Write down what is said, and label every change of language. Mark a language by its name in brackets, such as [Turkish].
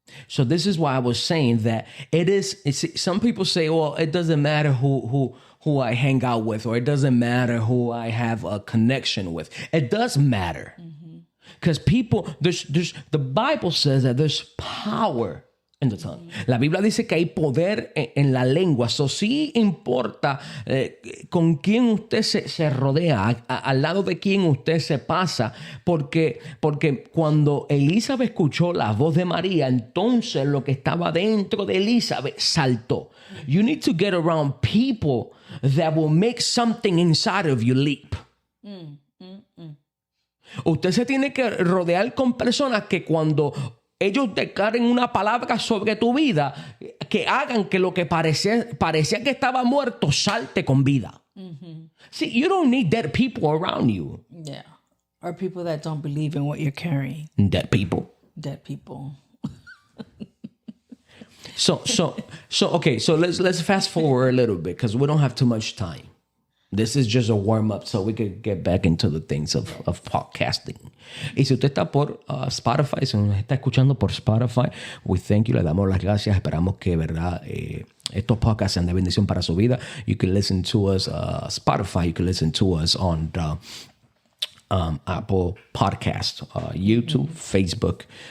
[English] So this is why I was saying that some people say, well, it doesn't matter who I hang out with, or it doesn't matter who I have a connection with. It does matter. Because people, the Bible says that there's power in the tongue. [Spanish] La Biblia dice que hay poder en la lengua. So sí importa con quién usted se rodea, al lado de quién usted se pasa, porque cuando Elizabeth escuchó la voz de María, entonces lo que estaba dentro de Elizabeth saltó. [English] You need to get around people that will make something inside of you leap. [Spanish] Usted se tiene que rodear con personas que cuando ellos declaren una palabra sobre tu vida, que hagan que lo que parecía que estaba muerto salte con vida. [English] See, you don't need dead people around you. Yeah. Or people that don't believe in what you're carrying. Dead people. So okay, so let's fast forward a little bit because we don't have too much time. This is just a warm-up so we could get back into the things of podcasting. [Spanish] Y si usted está por Spotify, si nos está escuchando por Spotify, [English] we thank you, [Spanish] le damos las gracias. Esperamos que, ¿verdad? Estos podcasts sean de bendición para su vida. [English] You can listen to us Spotify. You can listen to us on the Apple Podcast, YouTube, Facebook.